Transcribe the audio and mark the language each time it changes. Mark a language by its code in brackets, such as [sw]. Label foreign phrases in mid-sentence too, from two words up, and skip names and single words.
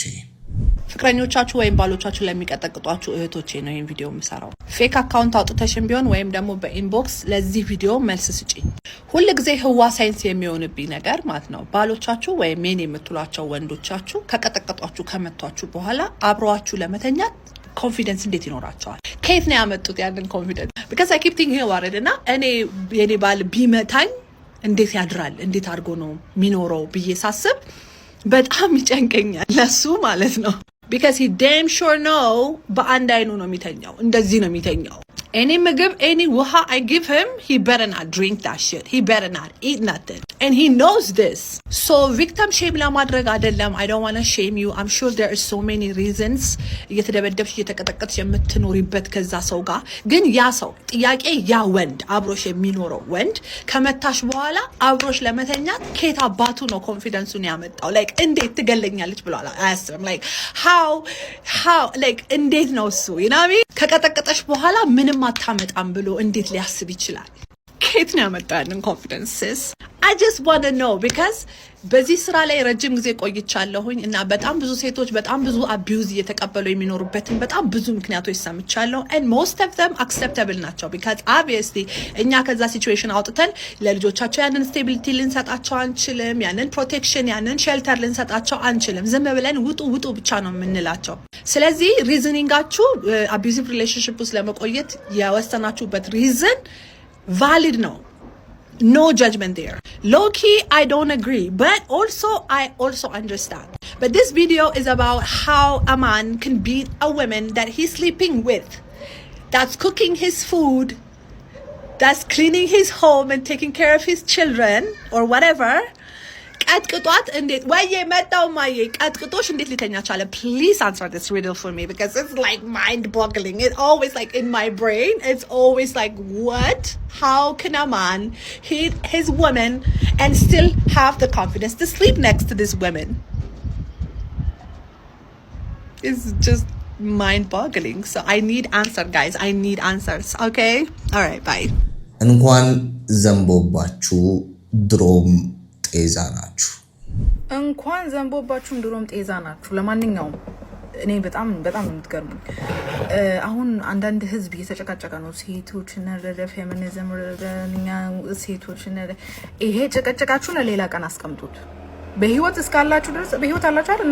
[am] ፍቅረኞቻችሁ ወይም ባሎቻችሁ ለሚቀጠቅጧችሁ እህቶቼ ነው ይሄን ቪዲዮ የምሰራው። [en] fake account [am] አውጥተሽም ቢሆን ወይም ደግሞ በኢንቦክስ ለዚህ ቪዲዮ መልስ ስጪኝ። ሁል ጊዜ ህዋ ሳይንስ የሚሆንብኝ ነገር ማለት ነው፣ ባሎቻችሁ ወይም ሜን የምትሏቸው ወንዶቻችሁ ከቀጠቀጧችሁ ከመቷችሁ በኋላ አብረዋችሁ ለመተኛት ኮንፊደንስ እንዴት ይኖራቸዋል? ከየት ነው ያመጡት ያንን ኮንፊደንስ? [en] because I keep thinking about it [am] እና እኔ የኔ ባል ቢመታኝ እንዴት ያድራል፣ እንዴት አድርጎ ነው የሚኖረው ብዬ ሳስብ በጣም ይጨንቀኛል ለሱ ማለት ነው። [en] because he damn sure know [am] በአንድ አይኑ ነው የሚተኛው፣ እንደዚህ ነው የሚተኛው። [en] any ምግብ any ውሃ I give him, he better not drink that shit, he better not eat nothing, and he knows this. So victim shame [am] ለማድረግ አይደለም, [en] I don't want to shame you. I'm sure there are so many reasons [am] እየተደበደብሽ እየተቀጠቀጥሽ የምትኖሪበት ከዛ ሰው ጋር። ግን ያ ሰው ጥያቄ ያ ወንድ አብሮሽ የሚኖረው ወንድ ከመታሽ በኋላ አብሮሽ ለመተኛት ከየት አባቱ ነው ኮንፊደንሱን ያመጣው? like እንዴት ትገለኛለች ብሎ አያስብም። [en] like how like [am] እንዴት ነው እሱ [en] you know [am] ከቀጠቀጠሽ በኋላ ምንም አታመጣም ብሎ እንዴት ሊያስብ ይችላል? ከየት ነው ያመጣንን ኮንፊደንስስ? [en] I just want to know because [am] በዚህ ስራ ላይ ረጅም ጊዜ ቆይቻለሁኝ እና በጣም ብዙ ሴቶች በጣም ብዙ አቢዩዝ እየተቀበሉ የሚኖሩበትን በጣም ብዙ ምክንያቶች ሰምቻለሁ [en] and most of them acceptable [am] ናቸው [en] because obviously [am] እኛ ከዛ ሲቹዌሽን አውጥተን ለልጆቻቸው ያንን ስቴቢሊቲ ልንሰጣቸው አንችልም፣ ያንን ፕሮቴክሽን ያንን ሼልተር ልንሰጣቸው አንችልም። ዝም ብለን ውጡ ብቻ ነው የምንላቸው። ስለዚህ ሪዝኒንጋችሁ [en] abusive relationship [am] ውስጥ ለመቆየት የወሰናችሁበት [en] reason valid [am] ነው. [en] No judgment there. Low-key, I don't agree. But I also understand. But this video is about how a man can beat a woman that he's sleeping with, that's cooking his food, that's cleaning his home and taking care of his children or whatever. [am] ቀጥቅጧት እንዴት ወይዬ መጣው ማዬ ቀጥቅጦሽ እንዴት ሊተኛ ቻለ? [en] Please answer this riddle for me because it's like mind boggling. It always like in my brain it's always like what? How can a man hit his woman and still have the confidence to sleep next to this woman? It's just mind boggling. So I need answer guys. I need answers. Okay? All right, bye. [am] እንኳን ዘንቦባችሁ ድሮም ጤዛ ናችሁ። እንኳን ዘንቦባችሁም ድሮም ጤዛ ናችሁ። ለማንኛውም እኔ በጣም የምትገርሙኝ አሁን አንዳንድ ህዝብ እየተጨቃጨቀ ነው። ሴቶች ነረደ ፌሚኒዝም ረደኛ ሴቶች ነረደ ይሄ ጨቀጨቃችሁ ለሌላ ቀን አስቀምጡት። በህይወት እስካላችሁ ድረስ በህይወት አላችሁ አይደል?